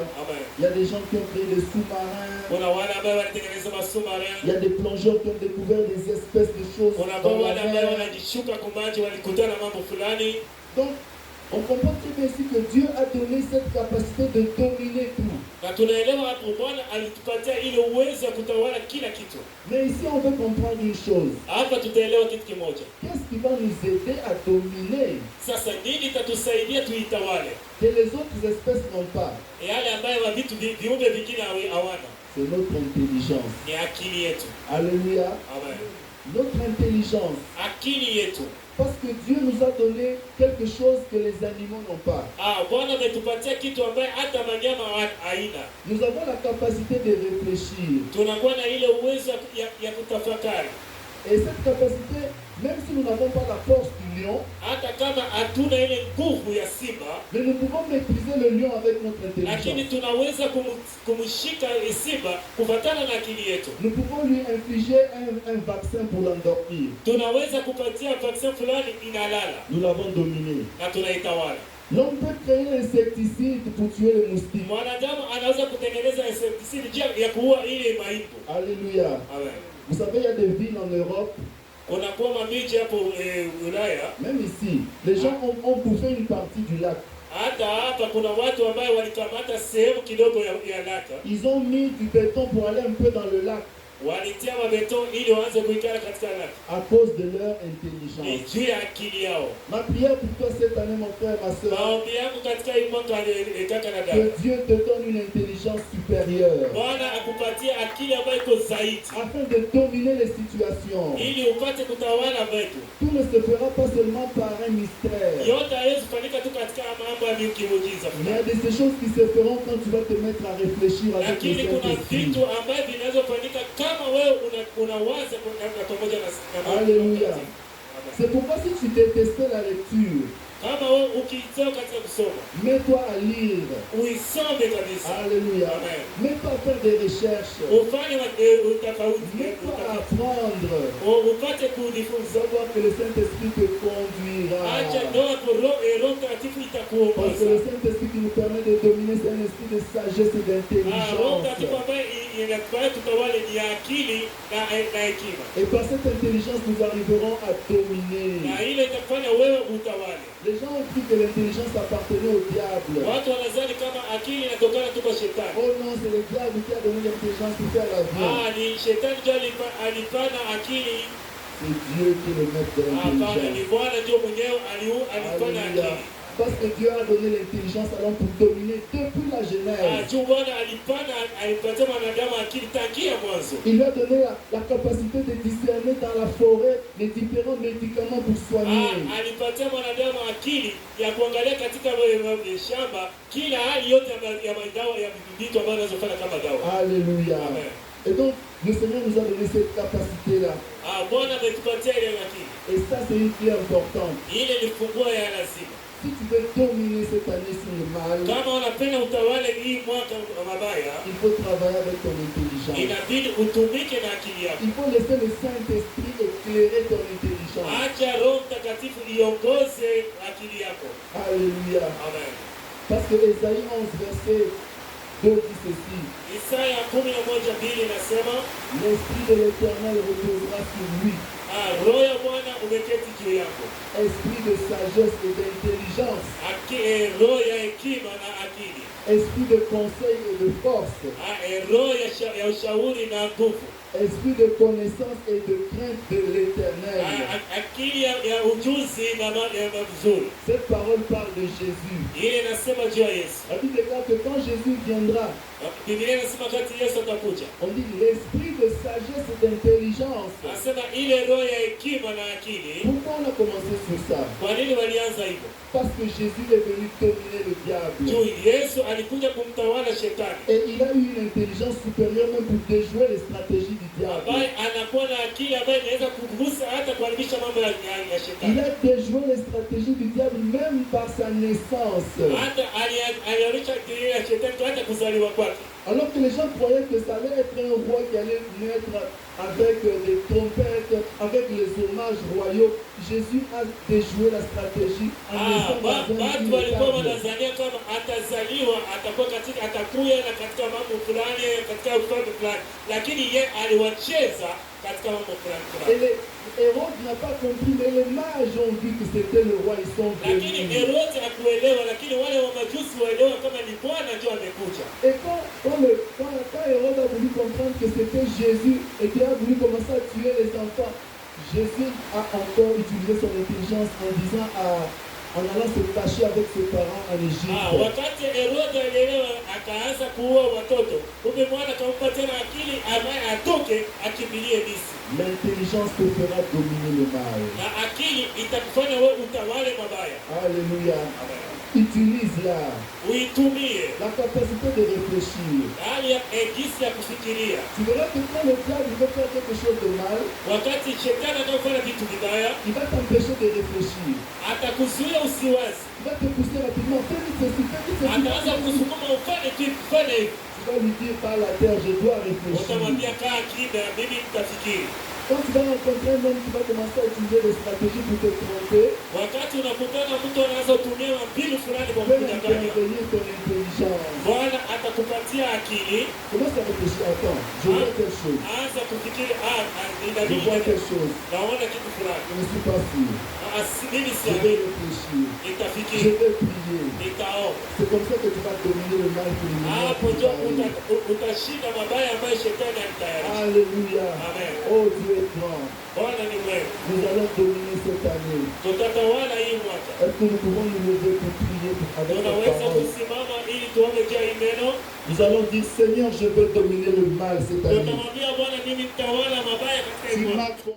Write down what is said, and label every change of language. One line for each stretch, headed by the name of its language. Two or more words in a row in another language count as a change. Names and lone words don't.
French: Il y a des gens qui ont créé des sous-marins. Il y a des plongeurs qui ont découvert des espèces de choses dans la mer. Donc, on comprend très bien ici que Dieu a donné cette capacité de dominer tout.
Swahili: Na tunaelewa hapo Bwana alitupatia ile uwezo wa kutawala kila kitu.
French: Mais ici on veut comprendre une chose.
Swahili: Hapa tutaelewa kitu kimoja.
French: Qu'est-ce qui va nous aider à dominer?
Swahili: Sasa nini itatusaidia tuitawale?
French: Que les autres espèces n'ont pas.
Swahili: Yale ambayo wa vitu viumbe vingine hawana.
French: C'est notre intelligence.
Swahili: Ni akili yetu.
French: Alléluia. Amen. Notre intelligence.
Swahili: Akili yetu.
French: Parce que Dieu nous a donné quelque chose que les animaux n'ont pas.
Swahili: Bwana ametupatia kitu ambaye hata wanyama haina.
French: Nous avons la capacité de réfléchir.
Swahili: Tunakuwa na ile uwezo ya kutafakari.
French: Et cette capacité, même si nous n'avons pas la force du lion,
Swahili: hata kama hatuna ile nguvu ya simba,
French: mais nous pouvons maîtriser le lion avec notre
Swahili: lakini
French: intelligence.
Swahili: tunaweza kumshika simba kufuatana na akili yetu.
French: Nous pouvons lui infliger un vaccin pour l'endormir.
Swahili: Tunaweza kupatia vaccin fulani inalala.
French: Nous l'avons dominé.
Swahili: Na tunaitawala.
French: L'homme peut créer l'insecticide pour tuer les moustiques.
Swahili: Mwanadamu anaweza kutengeneza insecticide ya kuua ile maimbu.
French: Alléluia. Amen. Vous savez, il y a des villes en Europe,
Swahili: Kunakuwa mamiji hapo Ulaya,
French: même ici, les gens ont bouffé une partie du lac.
Swahili: hata hapa kuna watu ambao walikamata sehemu kidogo ya laka.
French: Ils ont mis du béton pour aller un peu dans le lac.
Swahili: Walitia mabeton ili waanze kuikala katika laka.
French: À cause de leur intelligence.
Swahili: Juu ya akili yao.
French: Ma prière pour toi cette année, mon frère, ma soeur,
Swahili: Maombi yangu katika hii mwaka kaka na dada.
French: que Dieu te donne une intelligence supérieure
Swahili: Bwana akupatie akili ambayo iko zaidi.
French: afin de dominer les situations.
Swahili: Ili upate kutawala vitu.
French: Tout ne se fera pas seulement par un mystère.
Swahili: Yote haiwezi kufanyika tu katika mambo ya kimuujiza.
French: Il y a de ces choses qui se feront quand tu vas te mettre à réfléchir avec le
Swahili: Lakini kuna
French: Saint-Esprit.
Swahili: vitu ambavyo vinaweza kufanyika kama wewe unawaza pamoja na
French: Alléluia. C'est pourquoi si tu détestais la lecture,
Swahili: kama wewe ukitoka katika kusoma,
French: mets-toi à lire.
Swahili: uisome kabisa.
French: Alléluia. Amen. Mets-toi à faire des recherches.
Swahili: Ufanye utafauti,
French: Mets-toi à apprendre.
Swahili: upate kujifunza.
French: Savoir que le Saint-Esprit te conduira.
Swahili: Acha ndoa kwa Roho Mtakatifu
French: Parce que
Swahili: itakuongoza.
French: le Saint-Esprit qui nous permet de dominer, c'est un esprit de sagesse et
Swahili: Roho
French: d'intelligence.
Swahili: Mtakatifu ambaye inakufanya tutawale ni akili na hekima.
French: Et par cette intelligence, nous arriverons à dominer.
Swahili: Na ile itakufanya wewe utawale.
French: Les gens ont cru que l'intelligence appartenait au diable.
Swahili: Watu wanadhani kama akili inatokana tu kwa shetani.
French: Oh non, c'est le diable qui a donné l'intelligence pour faire l'avion.
Swahili: Ni shetani ndio alipana akili.
French: C'est Dieu qui est le maître de
Swahili: Hapana, ni
French: l'intelligence.
Swahili: Bwana ndio mwenyewe alipana
French: Alléluia.
Swahili: akili.
French: Parce que Dieu a donné l'intelligence alors pour dominer depuis la Genèse.
Swahili: Juu Bwana alipatia mwanadamu akili tangia mwanzo.
French: Il lui a donné la capacité de discerner dans la forêt les différents médicaments pour soigner.
Swahili: Alipatia mwanadamu akili ya kuangalia katika shamba kila hali yote ya madawa ya vitu ambavyo wanazofanya kama dawa.
French: Alléluia. Amen. Et donc, le Seigneur nous a donné cette capacité-là.
Swahili: Bwana ametupatia ile akili.
French: Et ça, c'est une clé importante.
Swahili: Ile ni funguo ya lazima.
French: Si tu veux dominer cette année sur le mal,
Swahili: Kama unapenda utawale hii mwaka wa mabaya,
French: il faut travailler avec ton intelligence.
Swahili: inabidi utumike na akili yako.
French: Il faut laisser le Saint-Esprit éclairer ton intelligence.
Swahili: Acha Roho Mtakatifu iongoze akili yako.
French: Alléluia. Amen. Parce que Ésaïe 11, verset 2 dit ceci.
Swahili: Isaya 11:2 inasema,
French: L'Esprit de l'Éternel reposera sur lui.
Swahili: Roho ya Bwana umeketi juu yako.
French: Esprit de sagesse et d'intelligence.
Swahili: Roho ya hekima na akili.
French: Esprit de conseil et de force.
Swahili: Roho ya ushauri na nguvu.
French: Esprit de connaissance et de crainte de l'Éternel.
Swahili: Akili ya ujuzi na mzuri.
French: Cette parole parle de Jésus.
Swahili: Ile inasema juu ya Yesu.
French: La Bible déclare que quand Jésus viendra,
Swahili: Biblia inasema wakati Yesu atakuja,
French: on dit l'esprit de sagesse et d'intelligence.
Swahili: anasema ile roho ya hekima na akili.
French: Pourquoi on a commencé sur ça?
Swahili: Kwa nini walianza hivyo?
French: Parce que Jésus est venu dominer le diable.
Swahili: Juu Yesu alikuja kumtawala shetani.
French: Et il a eu une intelligence supérieure même pour déjouer les stratégies du diable.
Swahili: Ambaye anakuwa na akili ambayo inaweza kugusa hata kuharibisha mambo ya
French: Il
Swahili: shetani.
French: a déjoué les stratégies du diable même par sa naissance.
Swahili: Hata aliarisha akili ya shetani hata kuzaliwa kwake.
French: Alors que les gens croyaient que ça allait être un roi qui allait naître avec des trompettes, avec les hommages royaux, Jésus a déjoué la stratégie en laissant
Swahili: watu walikuwa wanadhania kama atazaliwa atakuwa atakuya na katika mambo fulani katika ufalme fulani, lakini yeye aliwacheza katika mambo fulani.
French: Et Hérode n'a pas compris, mais les mages ont vu que c'était le roi, ils sont venus.
Swahili: Lakini Hérode hakuelewa, lakini wale wa majusi waelewa kama ni Bwana ndio amekuja.
French: Et quand Hérode a voulu comprendre que c'était Jésus et qu'il a voulu commencer à tuer les enfants, Jésus a encore utilisé son intelligence en disant en allant se cacher avec ses parents en Égypte.
Swahili: Wakati Herode alielewa akaanza kuua watoto, kumbe Bwana akampa tena akili ambaye atoke akimbilie Misri.
French: L'intelligence te fera dominer le mal.
Swahili: Na akili itakufanya wewe utawale mabaya.
French: Alléluia. Utilise-la.
Swahili: Uitumie
French: La capacité de réfléchir.
Swahili: hali ya gisi ya kufikiria.
French: Tu verras que quand le diable veut faire quelque chose de mal,
Swahili: Wakati shetani anafanya vitu vibaya,
French: il va t'empêcher de réfléchir.
Swahili: atakuzuia usiwazi.
French: Il va te pousser rapidement. Fais vite ceci, fais vite ceci.
Swahili: Ataanza kusukuma ufanye kitu, fanye hivi.
French: Tu vas lui dire par la terre, je dois réfléchir.
Swahili: Utamwambia kaa kimya, mimi nitafikiri.
French: Quand tu vas rencontrer un homme qui va commencer à utiliser des stratégies pour te tromper,
Swahili: Wakati unakutana mtu anaanza kutumia mbinu fulani kwa
French: tu peux
Swahili: kudanganya,
French: intervenir ton intelligence.
Swahili: Bwana atakupatia akili.
French: Commence à réfléchir. Attends, je vois quelque chose.
Swahili: Anza kufikiri,
French: Je vois quelque chose.
Swahili: naona kitu fulani.
French: Je ne suis pas sûr.
Swahili: Mimi
French: Je vais
Swahili: siamini,
French: réfléchir. Je
Swahili: nitafikiri,
French: vais prier.
Swahili: nitaomba.
French: C'est comme ça que tu vas dominer le mal pour
Swahili: Hapo ndio
French: l'humanité.
Swahili: utashinda mabaya ambayo shetani alitayarisha.
French: Alléluia. Amen. Oh Dieu est grand.
Swahili: Bwana ni mwema.
French: Nous allons dominer cette année.
Swahili: Tutatawala hii mwaka.
French: Est-ce que nous pouvons nous lever pour prier avec la
Swahili: Tunaweza
French: parole?
Swahili: kusimama ili tuombe juu ya hii neno.
French: Nous allons dire, Seigneur, je veux dominer le mal cette année.
Swahili: Tutamwambia Bwana, mimi nitawala mabaya katika hii
French: Tu
Swahili: mwaka.
French: marques